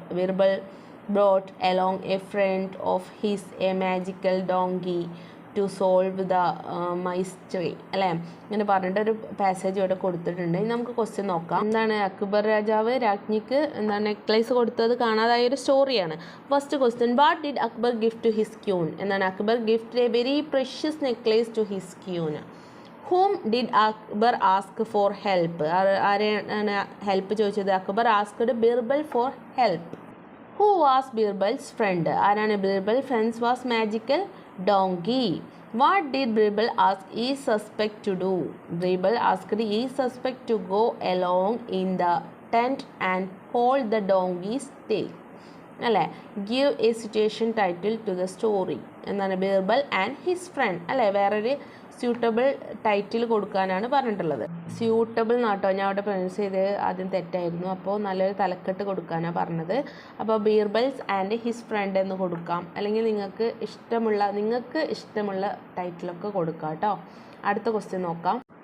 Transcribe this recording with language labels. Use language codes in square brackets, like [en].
[en] Birbal brought along a friend of his, a magical donkey, to solve the mystery [ml] അല്ലേ. ഇങ്ങനെ പറഞ്ഞിട്ടൊരു passage ഇവിടെ കൊടുത്തിട്ടുണ്ട്. ഇനി നമുക്ക് ക്വസ്റ്റ്യൻ നോക്കാം. എന്താണ് അക്ബർ രാജാവ് രാജ്ഞിക്ക് എന്താണ് നെക്ലേസ് കൊടുത്തത് കാണാതായ ഒരു സ്റ്റോറിയാണ്. [en] First question, what did Akbar gift to his queen? എന്താണ് Akbar gift a very precious necklace to his queen. Whom did Akbar ask for help? [ml] ആരെയാണ് ഹെൽപ്പ് ചോദിച്ചത്? [en] Akbar asked Birbal for help. Who was Birbal's friend? [ml] ആരാണ് Birbal? [en] Friends was magical donkey. What did Birbal ask each suspect to do? Birbal asked each suspect to go along in the tent and hold the donkey's tail. [ml] അല്ലേ? [en] Give a situation title to the story. [ml] എന്താണ്? Birbal and his friend അല്ലേ? വേറൊരു suitable title കൊടുക്കാനാണ് പറഞ്ഞിട്ടുള്ളത്. Suitable എന്നാട്ടോ ഞാൻ അവിടെ pronounce ചെയ്ത് ആദ്യം തെറ്റായിരുന്നു. അപ്പോൾ നല്ലൊരു തലക്കെട്ട് കൊടുക്കാനാണ് പറഞ്ഞത്. അപ്പോൾ ബീർബൽസ് ആൻഡ് ഹിസ് ഫ്രണ്ട് എന്ന് കൊടുക്കാം, അല്ലെങ്കിൽ നിങ്ങൾക്ക് ഇഷ്ടമുള്ള ടൈറ്റിലൊക്കെ കൊടുക്കാം കേട്ടോ. അടുത്ത ക്വസ്റ്റ്യൻ നോക്കാം.